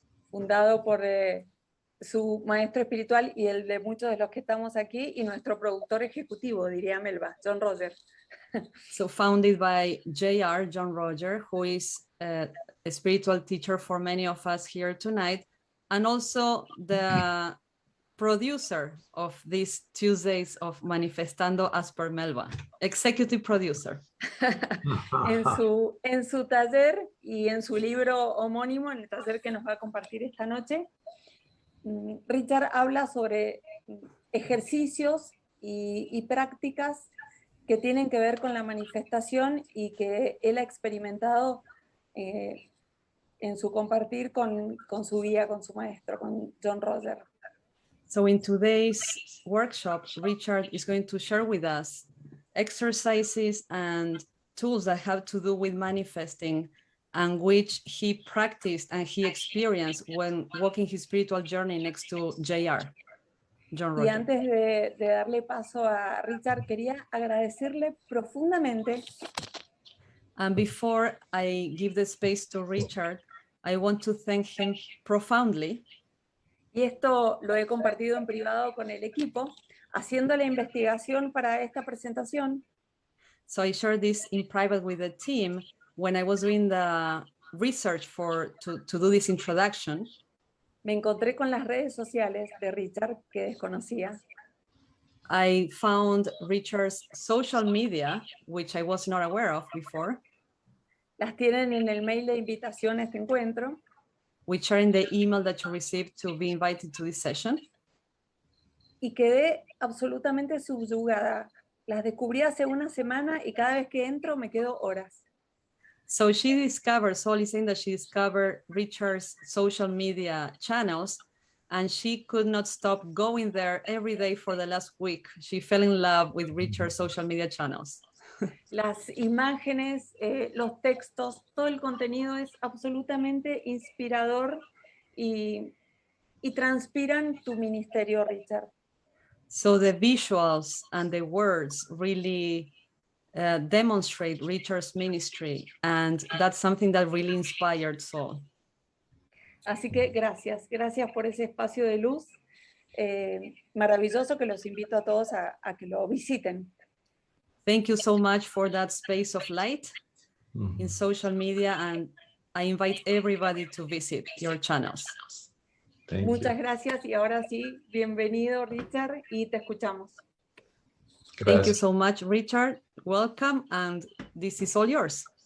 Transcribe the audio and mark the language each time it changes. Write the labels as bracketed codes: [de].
[es] Fundado por su maestro espiritual y el de muchos de los que estamos aquí, y nuestro productor ejecutivo, diría Melba, John Roger. [en] So founded by JR, John Roger, who is a spiritual teacher for many of us here tonight, and also the producer of these Tuesdays of Manifestando as per Melba, executive producer. [es] en su taller y en su libro homónimo, en el taller que nos va a compartir esta noche, Richard habla sobre ejercicios y prácticas que tienen que ver con la manifestación y que él ha experimentado en su compartir con su guía, con su maestro, con John Roger. [en] So in today's workshop, Richard is going to share with us exercises and tools that have to do with manifesting, and which he practiced and he experienced when walking his spiritual journey next to JR, John Roger. [es] Y antes de darle paso a Richard, quería agradecerle profundamente. [en] And before I give the space to Richard, I want to thank him profoundly. [es] Y esto lo he compartido en privado con el equipo, haciendo la investigación para esta presentación. [en] So I shared this in private with the team when I was doing the research to do this introduction. [es] Me encontré con las redes sociales de Richard que desconocía. [en] I found Richard's social media, which I was not aware of before. [es] Las tienen en el mail de invitación a este encuentro. [en] with sharing the email that you received to be invited to this session. [es] Y quedé absolutamente subyugada. Las descubrí hace una semana y cada vez que entro me quedo horas. [en] So she discovered, Sol is saying that she discovered Richard's social media channels, and she could not stop going there every day for the last week. She fell in love with Richard's social media channels. [es] Las imágenes, los textos, todo el contenido es absolutamente inspirador y transpiran tu ministerio, Richard. [en] So the visuals and the words really demonstrate Richard's ministry, and that's something that really inspired Sol. [es] Así que gracias por ese espacio de luz maravilloso que los invito a todos a que lo visiten. [en] Thank you so much for that space of light in social media, and I invite everybody to visit your channels. [es] Muchas gracias y ahora sí, bienvenido Richard y te escuchamos. Gracias. [en] Thank you so much, Richard. Welcome, and this is all yours.